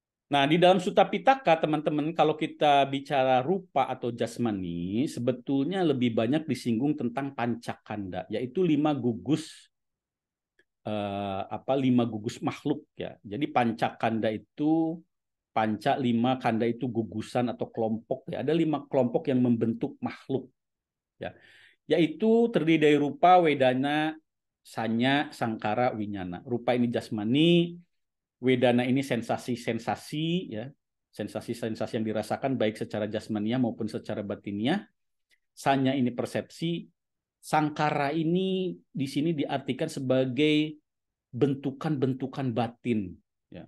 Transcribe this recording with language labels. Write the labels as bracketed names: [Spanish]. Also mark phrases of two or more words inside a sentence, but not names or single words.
[Indonesian] Nah, di dalam Sutta Pitaka, teman-teman, kalau kita bicara rupa atau jasmani, sebetulnya lebih banyak disinggung tentang pancakanda, yaitu lima gugus makhluk ya. Jadi pancakanda itu lima kanda itu gugusan atau kelompok ya. Ada 5 kelompok yang membentuk makhluk ya. Yaitu terdiri dari rupa, wedana, sanya, sangkara, winyana. Rupa ini jasmani, wedana ini sensasi-sensasi ya. Sensasi-sensasi yang dirasakan baik secara jasmania maupun secara batinia. Sanya ini persepsi, sangkara ini di sini diartikan sebagai bentukan-bentukan batin ya.